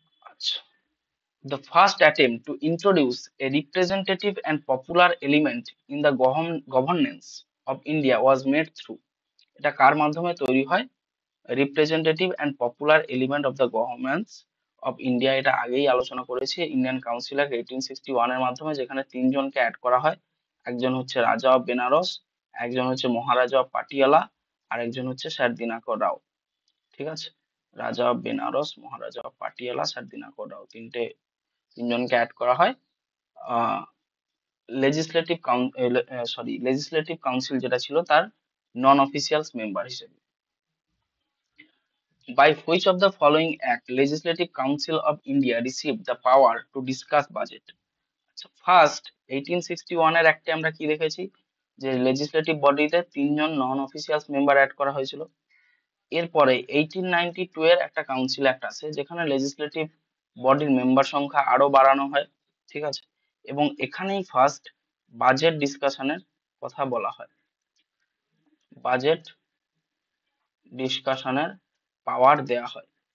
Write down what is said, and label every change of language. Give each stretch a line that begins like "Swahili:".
Bangla: আচ্ছা,
English: the first attempt to introduce a representative and popular element in the governance of India was made through,
Bangla: এটা কার মাধ্যমে তৈরি হয়, representative and popular element of the governments of India, এটা আগেই আলোচনা করেছি, ইন্ডিয়ান কাউন্সিল অ্যাক্ট 1861 এর মাধ্যমে, যেখানে তিনজনকে অ্যাড করা হয়, একজন হচ্ছে রাজা অফ বেনারস, একজন হচ্ছে মহারাজা অফ পাটিয়ালা, আর একজন হচ্ছে স্যার দিনাকর রাও। ঠিক আছে, রাজা of Benaras, Maharaja of Patiala, sir দিনাকর রাও, তিনজনকে অ্যাড করা হয় লেজিসলেটিভ লেজিসলেটিভ কাউন্সিল যেটা ছিল তার নন অফিসিয়াল মেম্বার হিসেবে।
English: By which of the following act Legislative Council of India received the power to discuss budget?
Bangla: First 1861 এর অ্যাক্টে আমরা কি দেখেছি, যে লেজিসলেটিভ বডিতে তিনজন নন অফিসিয়াল মেম্বার অ্যাড করা হয়েছিল। এরপরে 1892 এর একটা কাউন্সিল অ্যাক্ট আছে, যেখানে লেজিসলেটিভ বডির মেম্বার সংখ্যা আরো বাড়ানো হয়। ঠিক আছে, এবং এখানেই ফার্স্ট বাজেট ডিসকাশনের কথা বলা হয়, বাজেট ডিসকাশনের পাওয়ার দেয়া হয়।